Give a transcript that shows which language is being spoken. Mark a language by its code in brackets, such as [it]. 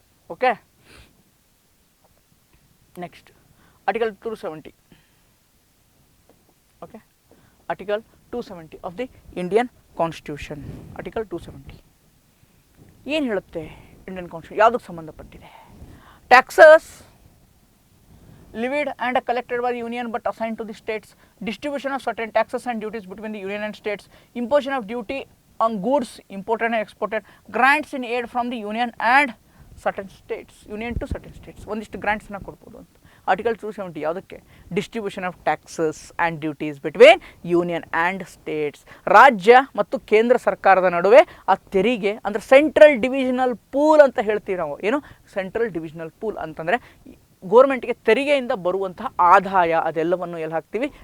[en] Okay, next article 270. Okay, article 270 of the Indian constitution. [kn] Article 270 ಏನು ಹೇಳುತ್ತೆ? Indian constitution ಯಾವುದಕ್ಕೆ ಸಂಬಂಧಪಟ್ಟಿದೆ? [en] Taxes levied and collected by the union but assigned to the states, distribution of certain taxes and duties between the union and states, imposition of duty on goods imported and exported, grants in aid from the union and certain states, union to certain states. [kn] ಒಂದಿಷ್ಟು ಗ್ರಾಂಟ್ಸ್ನ ಕೊಡ್ಬೋದು ಅಂತ. Article 270 ಯಾವುದಕ್ಕೆ? [en] Distribution of taxes and duties between union and states. [kn] ರಾಜ್ಯ ಮತ್ತು ಕೇಂದ್ರ ಸರ್ಕಾರದ ನಡುವೆ ಆ ತೆರಿಗೆ ಅಂದರೆ ಸೆಂಟ್ರಲ್ ಡಿವಿಷನಲ್ ಪೂಲ್ ಅಂತ ಹೇಳ್ತೀವಿ ನಾವು. ಏನು ಸೆಂಟ್ರಲ್ ಡಿವಿಷನಲ್ ಪೂಲ್ ಅಂತಂದರೆ ಗೋರ್ಮೆಂಟ್ಗೆ ತೆರಿಗೆಯಿಂದ ಬರುವಂತಹ ಆದಾಯ ಅದೆಲ್ಲವನ್ನು ಎಲ್ಲಿ ಹಾಕ್ತೀವಿ?